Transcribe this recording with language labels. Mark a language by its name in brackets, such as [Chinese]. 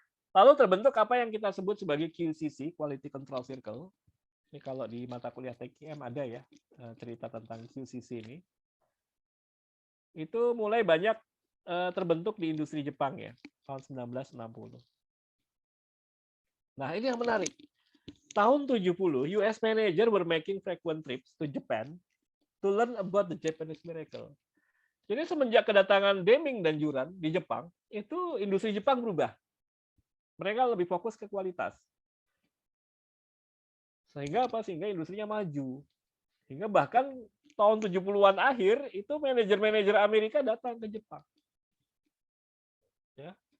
[Indonesian] Lalu terbentuk apa yang kita sebut sebagai QCC, Quality Control Circle. Ini kalau di mata kuliah TQM ada ya cerita tentang QCC ini. Itu mulai banyak terbentuk di industri Jepang ya, tahun 1960. Nah, ini yang menarik. Tahun 70, [English] US manager were making frequent trips to Japan to learn about the Japanese miracle. [Indonesian] Jadi semenjak kedatangan Deming dan Juran di Jepang, itu industri Jepang berubah. Mereka lebih fokus ke kualitas. Sehingga apa? Sehingga industrinya maju. Sehingga bahkan tahun 70-an akhir itu manajer-manajer Amerika datang ke Jepang. Ya.